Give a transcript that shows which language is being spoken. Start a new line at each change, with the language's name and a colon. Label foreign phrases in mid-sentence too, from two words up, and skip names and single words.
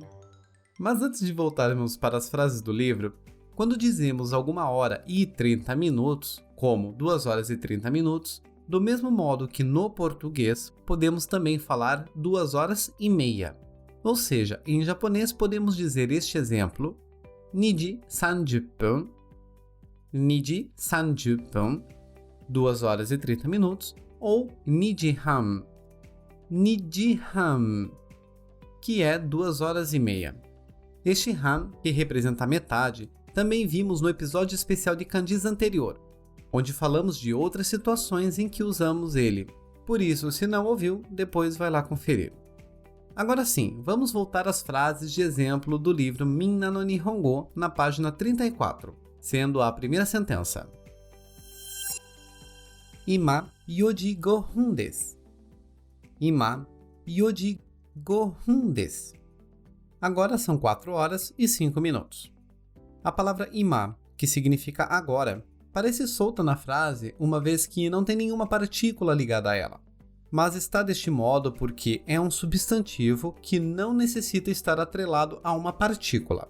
Portuguese: Mas antes de voltarmos para as frases do livro, quando dizemos alguma hora e 30 minutos, como 2 horas e 30 minutos, do mesmo modo que no português, podemos também falar 2 horas e meia. Ou seja, em japonês podemos dizer este exemplo,
Japanese: 二時三十分、二時三十分,
Portuguese: 2 horas e 30 minutos, ou
Japanese: 二時半、二時半,
Portuguese: que é 2 horas e meia. Este han, que representa a metade, também vimos no episódio especial de kanjis anterior, onde falamos de outras situações em que usamos ele. Por isso, se não ouviu, depois vai lá conferir. Agora sim, vamos voltar às frases de exemplo do livro Minna no Nihongo, na página 34. sendo a primeira sentença.
Japanese: 今4時5分です。今4時5分です。
Portuguese: Agora são 4 horas e 5 minutos. A palavra ima, que significa agora, parece solta na frase uma vez que não tem nenhuma partícula ligada a ela. Mas está deste modo porque é um substantivo que não necessita estar atrelado a uma partícula.